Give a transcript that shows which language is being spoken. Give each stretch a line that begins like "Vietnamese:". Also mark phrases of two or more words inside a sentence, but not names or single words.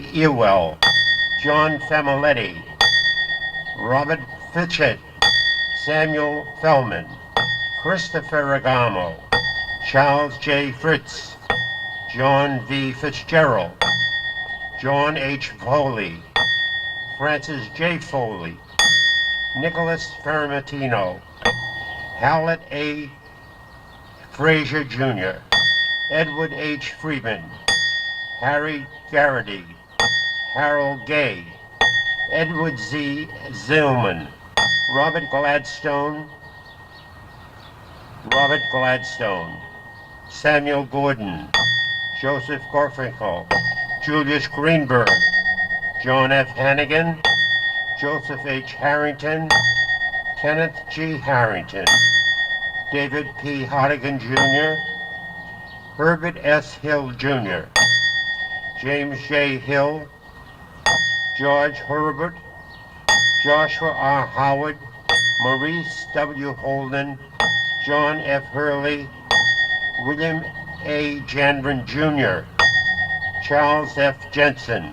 English: Ewell, John Familetti, Robert Fitchett, Samuel Fellman, Christopher Ragamo, Charles J. Fritz, John V. Fitzgerald, John H. Foley, Francis J. Foley, Nicholas Fermatino, Howlett A. Frazier Jr., Edward H. Freeman, Harry Garrity, Harold Gay, Edward Z. Zillman, Robert Gladstone, Samuel Gordon, Joseph Garfinkel, Julius Greenberg, John F. Hannigan, Joseph H. Harrington, Kenneth G. Harrington, David P. Hartigan Jr., Herbert S. Hill Jr., James J. Hill, George Herbert, Joshua R. Howard, Maurice W. Holden, John F. Hurley, William A. Janvin Jr., Charles F. Jensen.